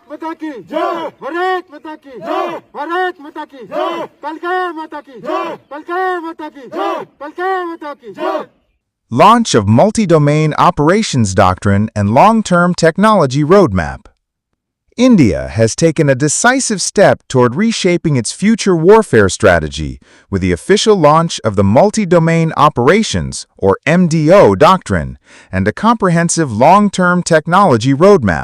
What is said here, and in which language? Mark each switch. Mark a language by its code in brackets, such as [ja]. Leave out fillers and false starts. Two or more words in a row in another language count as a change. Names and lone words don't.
[hi] माता की जय, भारत माता की जय, भारत माता की जय, कलका माता की जय, कलका माता की जय, कलका माता की जय. [en] Launch of Multi-Domain Operations Doctrine and Long-Term Technology Roadmap. India has taken a decisive step toward reshaping its future warfare strategy with the official launch of the Multi-Domain Operations, or MDO Doctrine, and a comprehensive long-term technology roadmap.